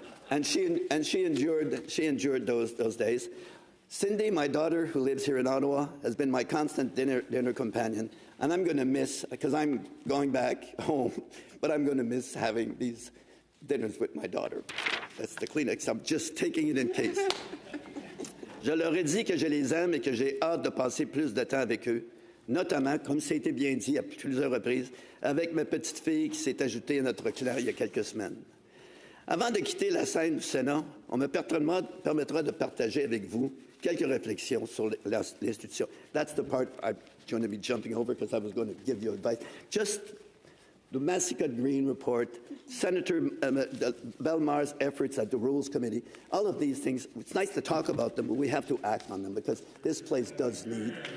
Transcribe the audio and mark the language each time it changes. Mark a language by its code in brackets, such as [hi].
[en] and she endured those days. Cindy, my daughter, who lives here in Ottawa, has been my constant dinner companion, and I'm going to miss, because I'm going back home, but I'm going to miss having these dinners with my daughter. That's the Kleenex. I'm just taking it in case. [fr] Je leur ai dit que je les aime et que j'ai hâte de passer plus de temps avec eux, notamment, comme ça a été bien dit à plusieurs reprises, avec ma petite fille qui s'est ajoutée à notre clan il y a quelques semaines. Avant de quitter la scène du Sénat, on me permettra de partager avec vous quelques réflexions sur l'institution. [en] That's the part I'm going to be jumping over because I was going to give you advice. Just the Massacre Green report, Senator Belmar's efforts at the Rules Committee, all of these things, it's nice to talk about them, but we have to act on them because this place does need.